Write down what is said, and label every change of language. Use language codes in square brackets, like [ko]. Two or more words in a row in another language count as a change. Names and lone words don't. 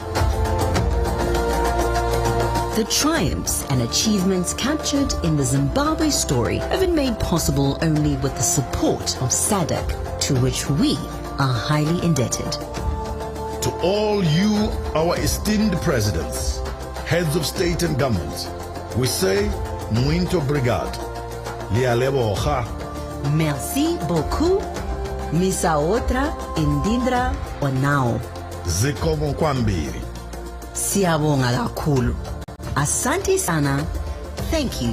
[en] The triumphs and achievements captured in the Zimbabwe story have been made possible only with the support of Sadc, to which we are highly indebted. To all you, our esteemed presidents, heads of state and government, we say, [pt] muito obrigado. [st] Lialeboha. [fr] Merci beaucoup. [mg] Misa outra, indindra onao. [ny] Zikomo kwambiri. [zu] Siyabonga kakhulu. [sw] Asante sana. [en] Thank you.